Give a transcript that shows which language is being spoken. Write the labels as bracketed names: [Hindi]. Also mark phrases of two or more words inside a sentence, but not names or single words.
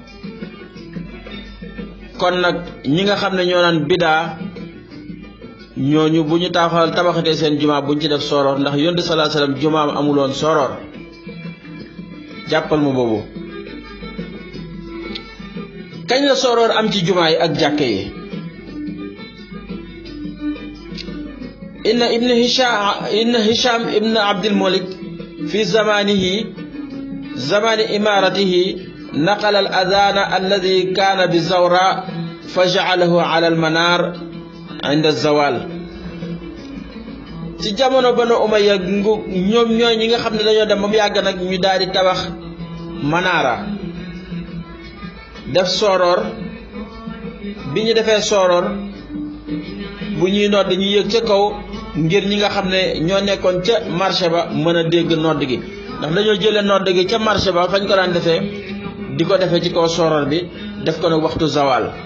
[Wolof] kon nag ñi nga xam ne ñoo naan bidaa ñooñu bu ñu tabaxatee seen jumaa buñ ci def sooroor ndax yonent sallallahu alayhi wa sallam jumaam amul woon sooroor jàppal ma boobu kañ la sooroor am ci jumaa yi ak jàkk yi [Arabic] إن هشام بن عبد الملك في زمن إمارته نقل الأذان الذي كان بالزوراء فجعله على المنار عند الزوال [Wolof] ci jamono Banu Umayya ñoom ñooy ñi nga xam ne dañoo dem ba mu yàgg nag ñu daal di tabax manaara def sooroor bi ñu defee sooroor bu ñuy nodd ñu yëg ca kaw ngir ñi nga xam ne ñoo nekkoon ca marché ba mën a dégg nodd gi ndax dañoo jëlee nodd gi ca marché ba fañ ko daan defee di ko defee ci kaw sooroor bi def ko nag waxtu zawal